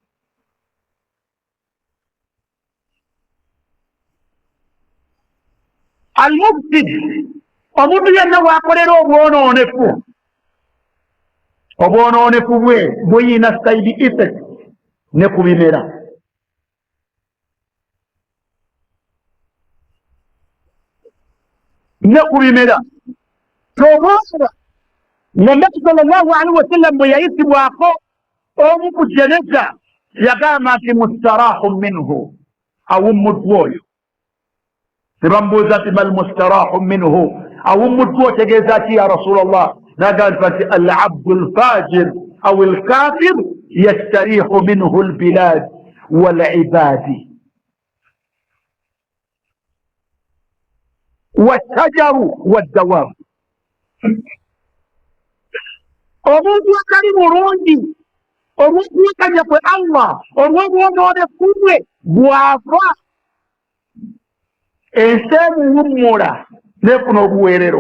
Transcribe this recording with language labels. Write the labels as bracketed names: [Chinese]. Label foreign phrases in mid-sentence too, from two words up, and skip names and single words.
[Ganda] Al-mufsid, omuntu yenna bw'akolera obwonoonefu bwe buyina [English] side effect [Ganda] ne ku bimera. Tobwaba nga Nabi [Arabic] صلى الله عليه وسلم [Ganda] bwe yayisibwako omu ku jeneza yagamba nti [Arabic] مستراح منه, [Ganda] awummuddwa oyo. Ne bamubuuza nti [Arabic] ما المستراح منه, [Ganda] awummuddwa otegeeza ki [Arabic] يا رسول الله? [Ganda] N'agamba nti [Arabic] العبد الفاجر أو الكافر يستريح منه البلاد والعباد والشجر والدواب. [Ganda] Omuntu atali mulungi olw'okwekanya kwe Allah, olw'obwonoonefu bwe, bw'ava ensi emuwummula n'efuna obuweerero.